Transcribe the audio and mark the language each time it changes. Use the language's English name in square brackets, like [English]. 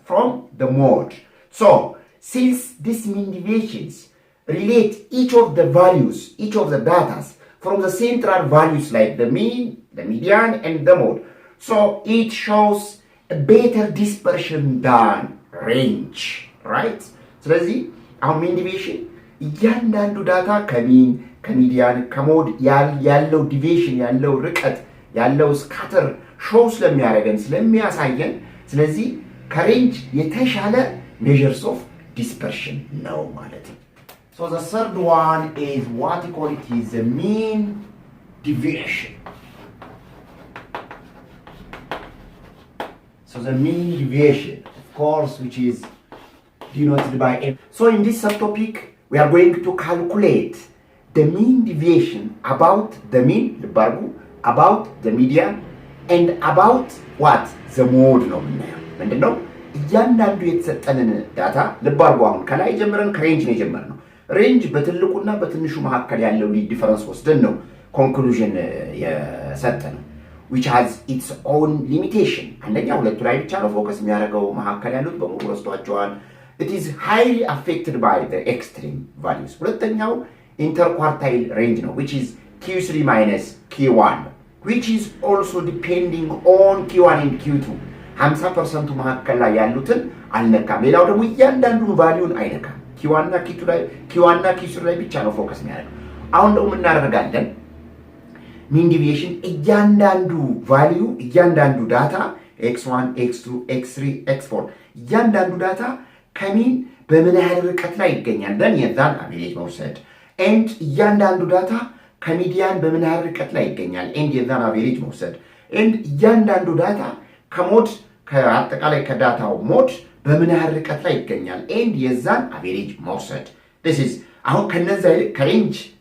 [English] From the mode. So, since these mean deviations relate each of the values, each of the data from the central values like the mean, the median, and the mode, so it shows a better dispersion than range, right? [Amharic] ስለዚህ አሁን mean deviation እያንዳንዱ ዳታ ከሚን ከሚዲያን ከሞድ ያለው ዲቪዬሽን ያለው ርቀት ያለው ስካተር ሾው ስለሚያሳየን ስለዚህ ከሬንጅ የተሻለ [English] measures of dispersion [Amharic] ነው ማለት ነው። [English] So the third one is what we call it is the mean deviation. So the mean deviation, of course, which is denoted by M. So in this subtopic, we are going to calculate the mean deviation about the mean, the bargu, about the median, and about what? The mode [Amharic] ነው የምናየው። ምንድነው? እያንዳንዱ የተሰጠንን ዳታ ልባርጉ አሁን ከላይ ጀምረን ከሬንጅ ነው የጀመርነው። ሬንጅ በትልቁና በትንሹ መካከል ያለው ዲፈረንስ ወስደን ነው ኮንክሉዥን የሰጠነው [English] which has its own limitation. [Amharic] አንደኛ ሁለቱ ላይ ብቻ ነው ፎከስ የሚያደርገው መካከል ያሉት በሙሉ ወስዷቸዋል። [English] It is highly affected by the extreme values. [Amharic] ሁለተኛው [English] interquartile range ነው which is Q3 minus Q1 which is also depending on Q1 and Q2. [Amharic] 50% መካከል ላይ ያሉትን አልነካም። ሌላው ደግሞ እያንዳንዱን ቫልዩን አይነካም። Q1 እና Q3 ላይ ብቻ ነው ፎከስ የሚያደርገው። አሁን ደግሞ እናደርጋለን mean deviation እያንዳንዱ ቫልዩ እያንዳንዱ ዳታ x1 x2 x3 x4 እያንዳንዱ ዳታ ከሚን በምን ያህል ርቀት ላይ ይገኛል then የዛን አቬሬጅ መውሰድ and እያንዳንዱ ዳታ ከሚዲያን በምን ያህል ርቀት ላይ ይገኛል and የዛን አቬሬጅ መውሰድ and እያንዳንዱ ዳታ ከሞድ ከአጠቃላይ ከዳታው ሞድ በምን ያህል ርቀት ላይ ይገኛል and የዛን አቬሬጅ መውሰድ this is አሁን ከነዛ ከሬንጅ